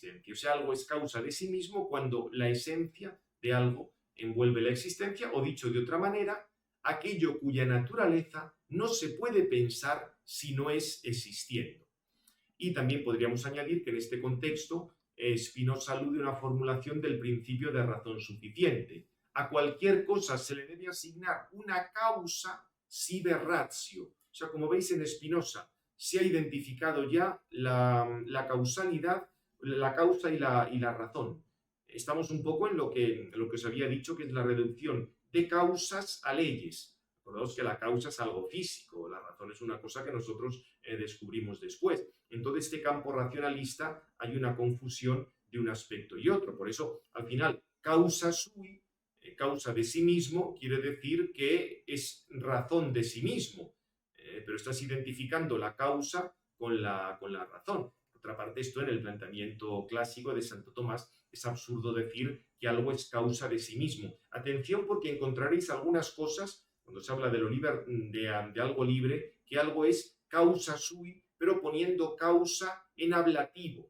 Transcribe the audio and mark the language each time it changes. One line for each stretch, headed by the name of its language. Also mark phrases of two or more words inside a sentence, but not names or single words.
Spanish: O sea, algo es causa de sí mismo cuando la esencia de algo envuelve la existencia, o dicho de otra manera, aquello cuya naturaleza no se puede pensar si no es existiendo. Y también podríamos añadir que en este contexto Spinoza alude a una formulación del principio de razón suficiente. A cualquier cosa se le debe asignar una
Latin: causa sive ratio.
Spanish: O sea, como veis en Spinoza, se ha identificado ya la causalidad, la causa y la razón. estamos un poco en lo que os había dicho, que es la reducción de causas a leyes. Acordaos que la causa es algo físico, la razón es una cosa que nosotros descubrimos después. En todo este campo racionalista hay una confusión de un aspecto y otro. Por eso, al final,
Latin: causa sui,
Spanish: causa de sí mismo, quiere decir que es razón de sí mismo, pero estás identificando la causa con la razón. Por otra parte, esto en el planteamiento clásico de Santo Tomás es absurdo decir que algo es causa de sí mismo. Atención, porque encontraréis algunas cosas, cuando se habla de algo libre, que algo es
Latin: causa sui,
Spanish: pero poniendo causa en ablativo.